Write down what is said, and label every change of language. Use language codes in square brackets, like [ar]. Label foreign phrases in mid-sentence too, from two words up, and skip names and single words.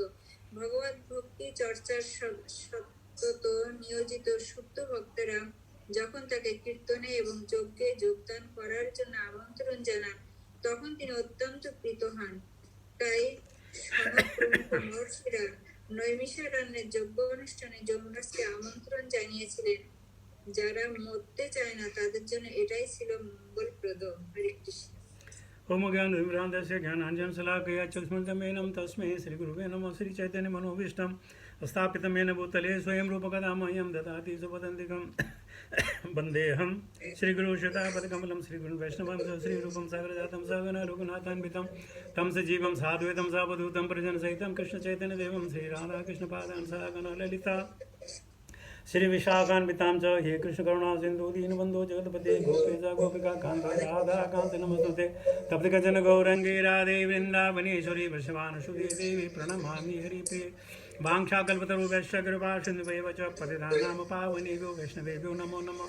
[bn] ভগবত ভক্তি চর্চার সতত নিয়োজিত শুদ্ধ ভক্তরা যখন তাকে কীর্তনে এবং যজ্ঞে যোগদান করার জন্য আমন্ত্রণ জানান, তখন তিনি অত্যন্ত প্রীত হন। তাই প্রমুখ মহর্ষিরা নৈমিষারণ্যের যজ্ঞ অনুষ্ঠানে যমরাজকে আমন্ত্রণ জানিয়েছিলেন। যারা মরতে চায় না তাদের জন্য এটাই ছিল মঙ্গলপ্রদ। হরে কৃষ্ণ। [sa] ओम ज्ञान विभ्रांतस्य ज्ञानांजन शलाकया चक्षुष्मन्तमेनं तस्मै श्रीगुरुवे नमः। श्रीचैतन्य मनोभीष्टं स्थापितं येन भूतले स्वयं रूपकदा मह्यं ददाति सुपदन्तिकं वन्देऽहं श्रीगुरुश्रीतापदकमलं श्रीगुरुं वैष्णवं श्रीरूपं सागरजातं सहगना रघुनाथान्वितं तं सजीवं साद्वैतं सावधूतं परिजनसहितं कृष्णचैतन्यदेवं श्रीराधाकृष्णपादान् सहगना ललिता श्री विशाखान्वितां च हे कृष्ण करुणा सिंधु दीनबन्धो जगत्पते गोपेश गोपिका कान्त राधा कान्त नमस्तुते तप्तकजन गौरंगे राधे वृन्दावनेश्वरी वृषभानुसुते देवी प्रणमामि हरिप्रिये वाञ्छाकल्पतरुभ्यश्च कृपा सिन्धुभ्येव च पतितानां पावनेभ्यो वैष्णवेभ्यो नमो नमः।